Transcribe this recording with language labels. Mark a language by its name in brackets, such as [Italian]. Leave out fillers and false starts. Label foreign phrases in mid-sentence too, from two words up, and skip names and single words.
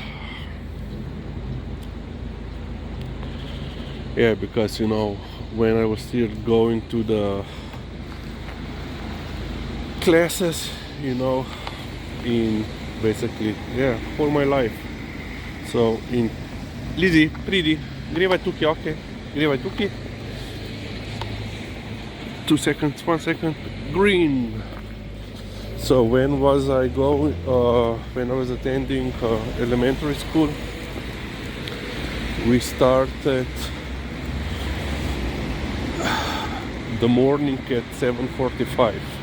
[English] Yeah, because, you know, when I was still going to the classes, you know, in basically, yeah, for my life. So in Lizzie, [Slovenian] pridi, grivaj tukaj, okay, grivaj tukaj. [English] 2 seconds, 1 second, green. So when was I going, when I was attending elementary school, we started the morning at 7:45.